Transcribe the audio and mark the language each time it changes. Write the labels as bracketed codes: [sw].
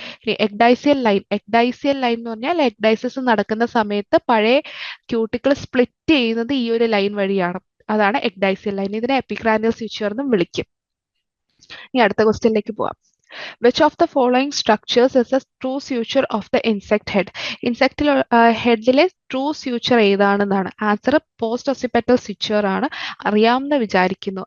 [ml] ഇനി എക്ഡൈസിയൽ ലൈൻ എന്ന് പറഞ്ഞാൽ എക്ഡൈസിസ് നടക്കുന്ന സമയത്ത് പഴയ ക്യൂട്ടിക്കിൾ സ്പ്ലിറ്റ് ചെയ്യുന്നത് ഈ ഒരു ലൈൻ വഴിയാണ്. അതാണ് എക്ഡൈസിയൽ ലൈൻ. ഇതിനെ എപ്പിക്രാനിയൽ സ്യൂച്ചർ എന്നും വിളിക്കും. ഇനി അടുത്ത ക്വസ്റ്റ്യനിലേക്ക് പോവാം. [en] Which of the following structures is a true suture of the insect head? [ml] ഇൻസെക്റ്റിൽ ഹെഡിലെ true suture ഏതാണെന്നാണ് answer. Post ഒസിപെറ്റൽ suture ആണ്. അറിയാമെന്ന് വിചാരിക്കുന്നു.